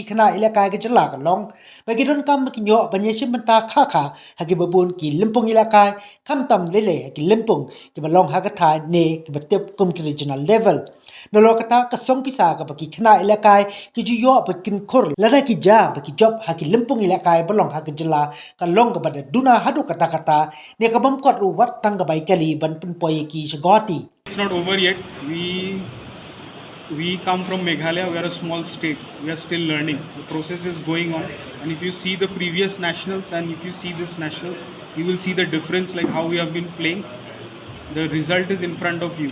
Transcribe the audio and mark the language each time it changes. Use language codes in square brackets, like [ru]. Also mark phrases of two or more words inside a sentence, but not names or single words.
[kha] khna ïalehkai ka jylla kan long ba ki don kam ki nyo ban yeshim banta kha kha ha ki babun ki limpung ïalehkai kam tam lele ki limpung ki balong ha ka tha ne ki batep kum ki regional level nolo kata ka song pisa ka ba ki khna ïalehkai ki ju yo ba kin khor lada ki ja ba ki job ha ki limpung ïalehkai balong ha ka jylla ka long ka bada duna hadu kata kata ne ka bam kwat ru wat tang ka bai kali ban pun poye ki shagoti. [en] It's not over yet. We come from Meghalaya. We are a small state. We are still learning. The process is going on. And if you see the previous nationals and if you see this nationals, you will see the difference, like how we have been playing. The result is in front of you.